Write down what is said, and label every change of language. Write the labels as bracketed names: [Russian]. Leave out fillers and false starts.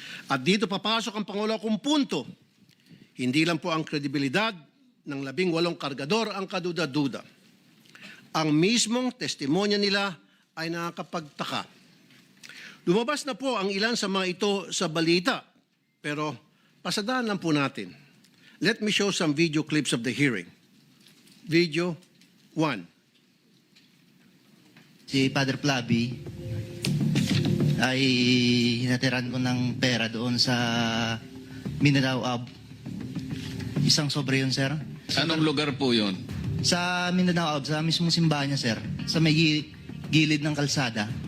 [Filipino] At dito papasok ang pangulo kong punto. Hindi lang po ang kredibilidad ng 18 kargador ang kaduda-duda. Ang mismong testimonya nila ay nakakapagtaka. Lumabas na po ang ilan sa mga ito sa balita, pero pasadaan lang po natin. [English] Let me show some video clips of the hearing. Video 1. [Filipino] Si Father Flavi ay hinatiran ko ng pera doon sa Mindanao Ab. Isang sobre yun, sir. Anong lugar po yun? Sa Mindanao Ab, sa mismong simbahan niya, sir. Sa may gilid ng kalsada.